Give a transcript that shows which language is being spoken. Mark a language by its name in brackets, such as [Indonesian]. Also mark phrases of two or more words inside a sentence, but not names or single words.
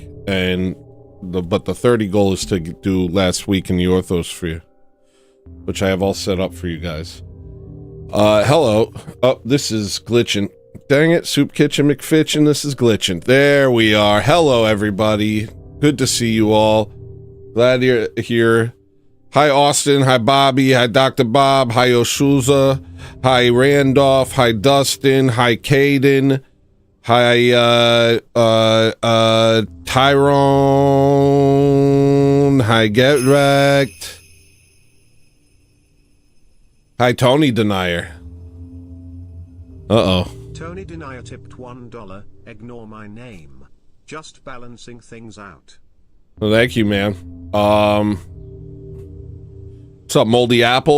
[English] And but the 30 goal is to do last week in the orthosphere, which I have all set up for you guys. Hello. Oh, this is glitching. Dang it, Soup Kitchen McFitchin, this is glitching. There we are. Hello, everybody. Good to see you all. Glad you're here. Hi, Austin. Hi, Bobby. Hi, Dr. Bob. Hi, Oshuza. Hi, Randolph. Hi, Dustin. Hi, Caden. Hi, Tyrone. Hi, Get Wrecked. Hi, Tony Denier. Uh-oh. Tony Denier tipped $1. Ignore my name. Just balancing things out. Well, thank you, man. What's up, Moldy Apple?